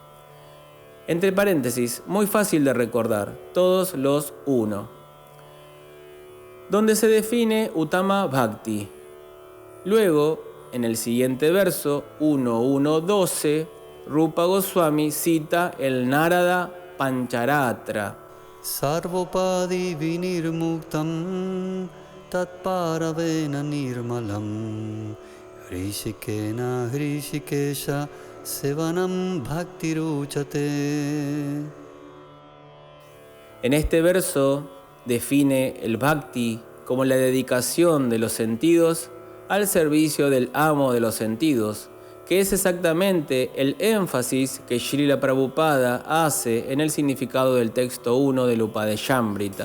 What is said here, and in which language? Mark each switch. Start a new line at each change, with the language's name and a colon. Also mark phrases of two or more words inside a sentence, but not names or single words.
Spanish: Entre paréntesis, muy fácil de recordar, todos los 1. Donde se define
Sanskrit: उत्तम भक्ति.
Spanish: Luego, en el siguiente verso, 1.1.12, Rupa Goswami cita el Narada Pancharatra.
Sanskrit: सर्वोपाधिविनिर्मुक्तं तत्परत्वेन निर्मलम् हृषीकेण हृषीकेशसेवनं भक्तिरुच्यते.
Spanish: En este verso define el bhakti como la dedicación de los sentidos al servicio del amo de los sentidos, que es exactamente el énfasis que Srila Prabhupada hace en el significado del texto 1 del Upadeshambrita.